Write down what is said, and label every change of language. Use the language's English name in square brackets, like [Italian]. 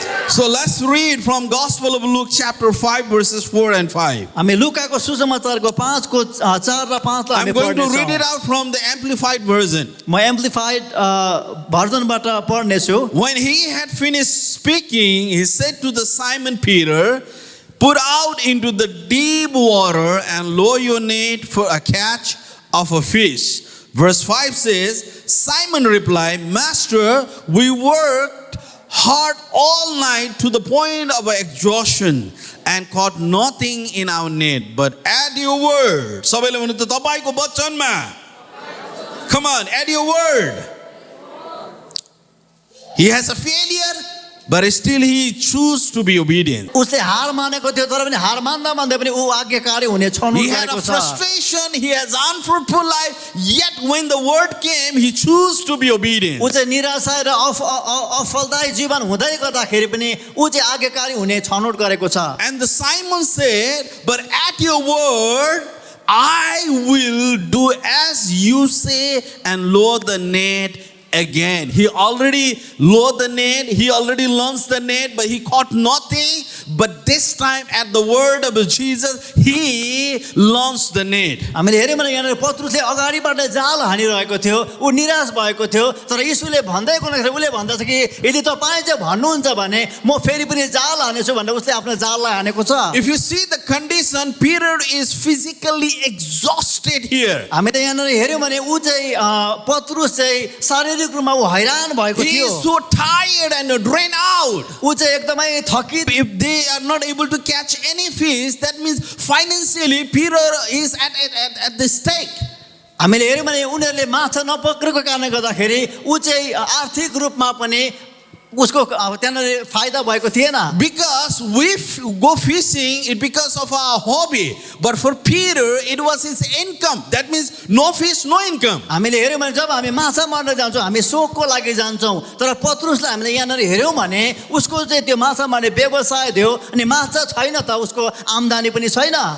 [English] So let's read from Gospel of Luke chapter 5 verses 4 and 5. [Nepali] हामी लुकाको सुसमाचारको 5 को 4 र 5 लाई [English] I'm [Nepali] हामी [English] going to read [Nepali] पढ्नेछौँ [English] it out from the Amplified Version. [Nepali] म amplified भर्जनबाट पढ्नेछु [English] When he had finished speaking, he said to the Simon Peter, put out into the deep water and lower your net for a catch of a fish. Verse 5 says, Simon replied, Master, we worked hard all night to the point of exhaustion and caught nothing in our net, but at your word. [Nepali] सबैले भन्नु त तपाईको वचनमा. [English] Come on, at your word. He has a failure, but still he chooses to be obedient. [Nepali] उसले हार मानेको थियो तर पनि हार मान्दा मान्दै पनि ऊ आज्ञाकारी हुने छनौट [English] He had [Nepali] गरेको [English] a [Nepali] छ [English] frustration, he has unfruitful life, yet when the word came, he chose to be obedient. [Nepali] ऊ चाहिँ निराशा र अफलदायी जीवन हुँदै गर्दाखेरि पनि ऊ चाहिँ आज्ञाकारी हुने छनौट गरेको छ [English] And the Simon said, but at your word, I will do as you say and lower the net again. He already lowered the net, he already launched the net, but he caught nothing. But this time at the word of Jesus, he launched the net. [Nepali] हामीले हेर्यौं भने यहाँ पत्रुसले अगाडिबाट जाल हानिरहेको थियो ऊ निराश भएको थियो तर यीशुले भन्दै गर्दाखेरि उले भन्दछ कि यदि तपाईं चाहिँ भन्नुहुन्छ भने म फेरि पनि जाल हानेछु भनेर उसले आफ्नो जाललाई हानेको छ [English] If you see the condition, Peter is physically exhausted here. [Nepali] हामीले यहाँ हेर्यौं भने ऊ चाहिँ पत्रुस चाहिँ शारीरिक शारीरिक रूपमा ऊ हैरान भएको [English] He [Nepali] थियो [English] is so tired and drained out. [Nepali] ऊ चाहिँ एकदमै थकित [English] If they are not able to catch any fish, that means financially Peter is at the stake. [Nepali] हामीले हेऱ्यौँ भने उनीहरूले माछा नपक्रेको कारणले गर्दाखेरि ऊ चाहिँ आर्थिक रूपमा पनि उसको त्यहाँनिर फाइदा भएको थिएन [English] Because we go fishing, it because of our hobby. But for Peter, it was his income. That means no fish, no income. [Nepali] हामीले हेऱ्यौँ भने जब हामी माछा मार्न जान्छौँ हामी सोखको लागि जान्छौँ तर पत्रुसलाई हामीले यहाँनिर हेऱ्यौँ भने उसको चाहिँ त्यो माछा मार्ने व्यवसाय थियो अनि माछा छैन त उसको आम्दानी पनि छैन